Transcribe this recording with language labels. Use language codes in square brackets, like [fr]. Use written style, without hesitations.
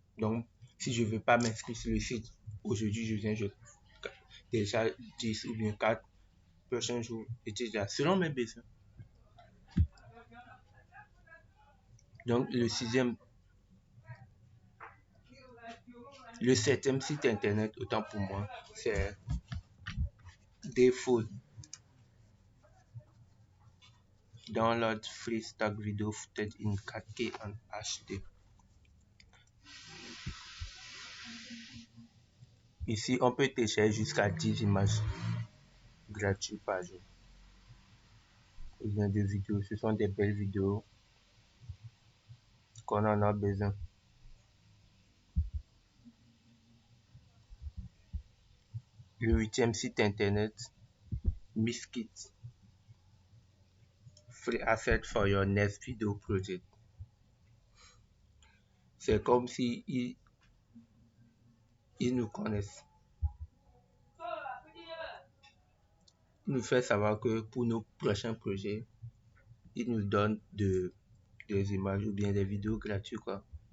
[fr] Donc, si je ne veux pas m'inscrire sur le site, aujourd'hui, je télécharge 10 ou bien 4 prochains jours, etc. Selon mes besoins. Donc, le septième site internet, autant pour moi, c'est Default. [en] Download free stock video footage in 4K and HD. [fr] Ici, on peut télécharger jusqu'à 10 images gratuites par jour. Ou bien des vidéos, ce sont des belles vidéos qu'on en a besoin. Le huitième site internet, Miskit. [en] Free asset for your next video project. [fr] C'est comme si ils nous connaissent. Ils nous fait savoir que pour nos prochains projets, ils nous donnent des images ou bien des vidéos gratuites, quoi.